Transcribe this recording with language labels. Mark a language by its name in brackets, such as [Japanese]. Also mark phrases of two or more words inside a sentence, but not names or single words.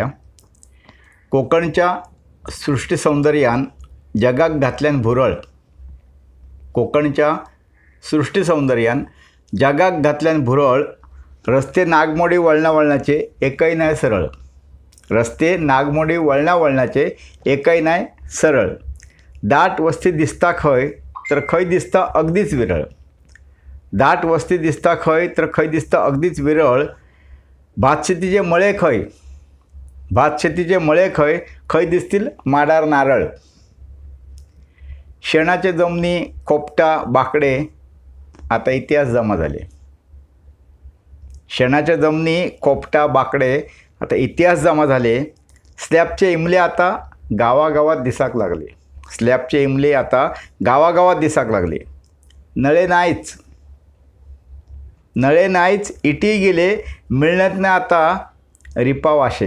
[Konkani] कोकणच्या सृष्टी सौंदर्यान जगाक घातल्यान भुरळ. कोकणच्या सृष्टी सौंदर्यान जगाक घातल्यान भुरळ. रस्ते नागमोडी वळणावळणाचे एकही नाही सरळ. रस्ते नागमोडी वळणावळणाचे एकही नाही सरळ. दाट वस्ती दिसता खंय तर खंय दिसता अगदीच विरळ. दाट वस्ती दिसता खंय तर खंय दिसता अगदीच विरळ. भातशेतीचे मळे खंय, भातशेतीचे मळे खंय, खंय दिसतील माडार नारळ. [Marathi] शेणाचे जमनी खोपटा बाकडे आता इतिहास जमा झाले. शेणाच्या जमनी खोपटा बाकडे आता इतिहास जमा झाले. स्लॅबचे इमले आता गावागावात दिसाक लागले. स्लॅबचे इमले आता गावागावात दिसाक लागले. [Konkani] नळे नाहीच, नळे नाहीच इटी गेले मिळण्यात ना आता रिपा वाशे.